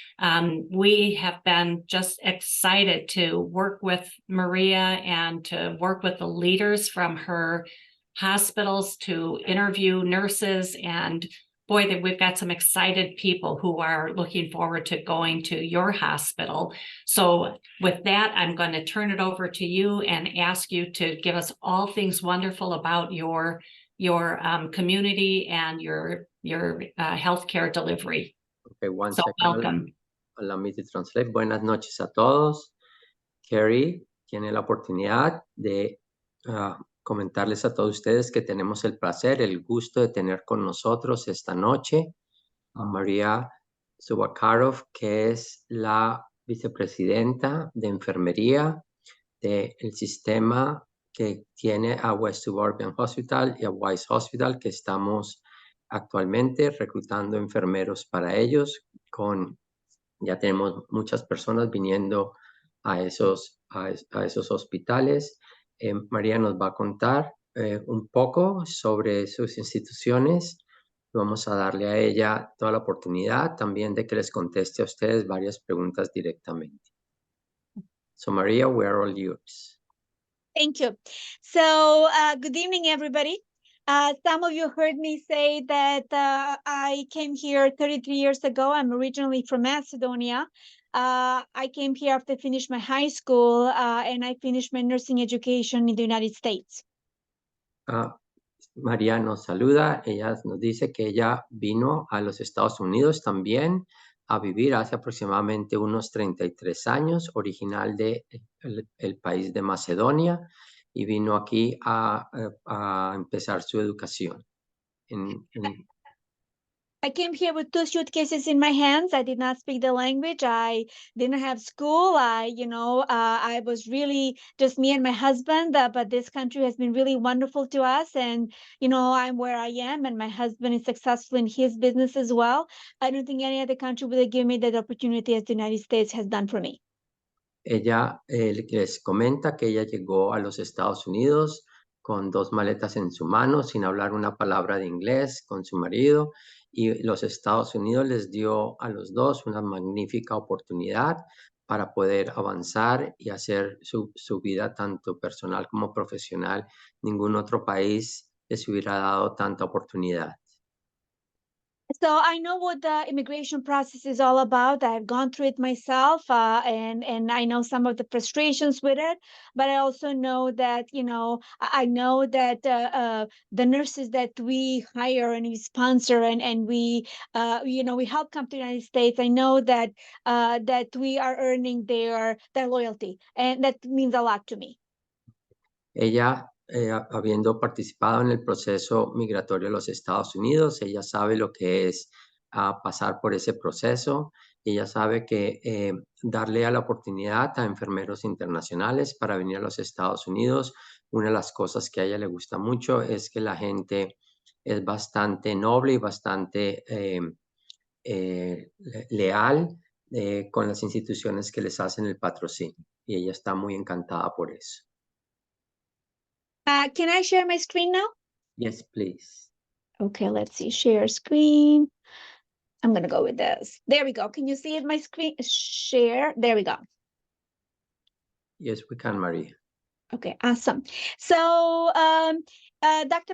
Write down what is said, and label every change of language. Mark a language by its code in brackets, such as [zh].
[en] We have been just excited to work with Maria and to work with the leaders from her hospitals to interview nurses, and boy, that we've got some excited people who are looking forward to going to your hospital. So with that, I'm going to turn it over to you and ask you to give us all things wonderful about your community and your healthcare delivery. Okay, one so second. Welcome. Allow me to translate. [es] Buenas noches a todos. Carrie tiene la oportunidad de comentarles a todos ustedes que tenemos el placer, el gusto de tener con nosotros esta noche a María Suvakarov, que es la vicepresidenta de enfermería del sistema que tiene a West Suburban Hospital y a Weiss Hospital, que estamos actualmente reclutando enfermeros para ellos. Ya tenemos muchas personas viniendo a esos hospitales. María nos va a contar un poco sobre sus instituciones. Vamos a darle a ella toda la oportunidad también de que les conteste a ustedes varias preguntas directamente. [en] So Maria, we are all yours. Thank you. So good evening, everybody. Some of you heard me say that I came here 33 years ago. I'm originally from Macedonia. I came here after I finished my high school and I finished my nursing education in the United States. [es] María nos saluda. Ella nos dice que ella vino a los Estados Unidos también a vivir hace aproximadamente unos 33 años, original de el país de Macedonia, y vino aquí a empezar su educación. [en] I came here with 2 suitcases in my hands. I did not speak the language. I didn't have school. I was really just me and my husband, but this country has been really wonderful to us. And, I'm where I am and my husband is successful in his business as well. I don't think any other country would have given me that opportunity as the United States has done for me. [es] Ella les comenta que ella llegó a los Estados Unidos con 2 maletas en su mano, sin hablar una palabra de inglés, con su marido, y los Estados Unidos les dio a los dos una magnífica oportunidad para poder avanzar y hacer su vida tanto personal como profesional. Ningún otro país les hubiera dado tanta oportunidad. [en] So I know what the immigration process is all about. I've gone through it myself, and I know some of the frustrations with it. But I also know that I know that the nurses that we hire and we sponsor and we we help come to the United States. I know that that we are earning their loyalty, and that means a lot to me. [es] Ella, habiendo participado en el proceso migratorio de los Estados Unidos, ella sabe lo que es pasar por ese proceso. Ella sabe que darle a la oportunidad a enfermeros internacionales para venir a los Estados Unidos, una de las cosas que a ella le gusta mucho es que la gente es bastante noble y bastante leal con las instituciones que les hacen el patrocinio. Y ella está muy encantada por eso. [en] Can I share my screen now? Yes, please. Okay, let's see. Share screen. I'm going to go with this. There we go. Can you see it, my screen? Share. There we go. Yes, we can, Maria. Okay, awesome. So Dr.